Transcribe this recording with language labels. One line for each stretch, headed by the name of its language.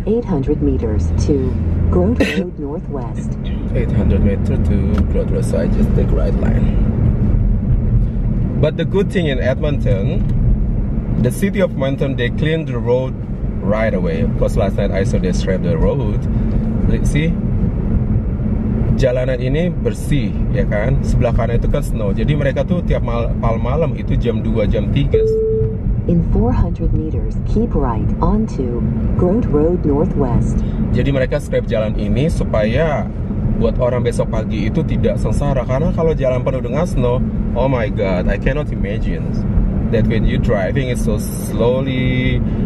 English: about 800 meters to Grove Road Northwest. 800 meters to Grove Road, so I just take right line. But the good thing in Edmonton, the city of Edmonton, they cleaned the road right away. Because last night I saw they scraped the road.
Indonesian: See, jalanan ini bersih, ya kan? Sebelah kanan itu kan snow. Jadi mereka tuh tiap malam itu jam 2, jam 3.
English: In 400 meters, keep right onto Grove Road Northwest.
Indonesian: Jadi mereka scrape jalan ini supaya buat orang besok pagi itu tidak sengsara, karena kalau jalan penuh dengan snow, oh my god, I cannot imagine that when you driving it so slowly.